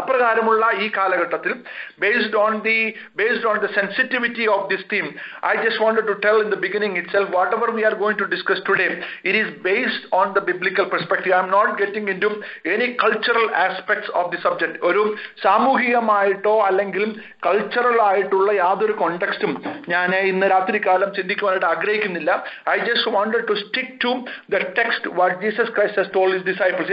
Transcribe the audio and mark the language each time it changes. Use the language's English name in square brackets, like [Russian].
[Malayalam] അപ്രകാരമുള്ള ഈ കാലഘട്ടത്തിൽ [English] based on the sensitivity of this theme, I just wanted to tell in the beginning itself, whatever we are going to discuss today, it is based on the biblical perspective. I am not getting into any cultural aspects of the subject. [Malayalam] ഒരു സാമൂഹികമായിട്ടോ അല്ലെങ്കിൽ cultural ആയിട്ടുള്ള യാതൊരു കോണ്ടെക്സ്റ്റും ഞാൻ ഇന്ന് രാത്രി കാലം ചിന്തിക്കുവാനായിട്ട് ആഗ്രഹിക്കുന്നില്ല. [English] I just wanted to stick to the text what Jesus Christ has told his disciples.